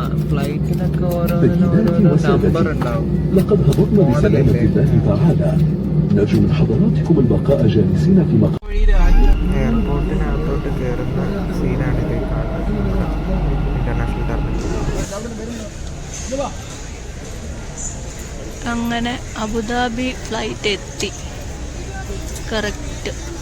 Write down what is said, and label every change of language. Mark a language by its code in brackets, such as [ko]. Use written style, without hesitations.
[ml] ഫ്ലൈറ്റിനൊക്കെ ഓരോന്നിനും ഓരോരോ നമ്പർ ഉണ്ടാവും. [ar] لقد هبطنا بسلامة الله تعالى. نرجو من حضراتكم البقاء جالسين في مقام. [ml] എയർപോർട്ടിനകത്തോട്ട് കയറുന്ന സീനാണ് ഇത് കാണുന്നത്. International terminal. അങ്ങനെ അബുദാബി ഫ്ലൈറ്റ് എത്തി കറക്റ്റ്.